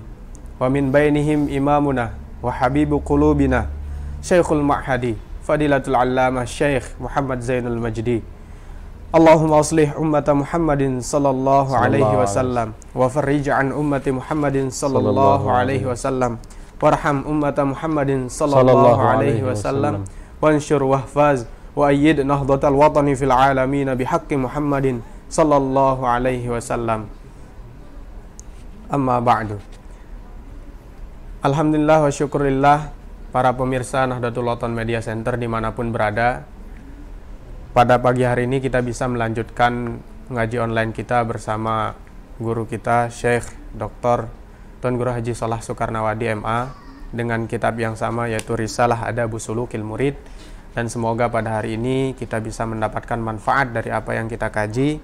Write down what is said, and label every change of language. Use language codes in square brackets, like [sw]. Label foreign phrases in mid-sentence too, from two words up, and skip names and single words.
[ar] ومن بينهم إمامنا وحبيب قلوبنا شيخ المعهد فضيلة العلامة Syekh Muhammad Zainul Majdi. اللهم أصلح أمة محمد صلى الله عليه وسلم وفرج عن أمة محمد صلى الله عليه وسلم وارحم أمة محمد صلى الله عليه وسلم وانشر واحفظ وأيد نهضة الوطن في العالمين بحق محمد صلى الله عليه وسلم. أما بعد. الحمد لله والشكر لله [id] para pemirsa Nahdlatul Wathon Media Center dimanapun berada. Pada pagi hari ini kita bisa melanjutkan ngaji online kita bersama guru kita Syekh Dr. Tuan Guru Haji Shalah Soekarnawadi MA dengan kitab yang sama yaitu Risalah Adabus Sulukil Murid, dan semoga pada hari ini kita bisa mendapatkan manfaat dari apa yang kita kaji.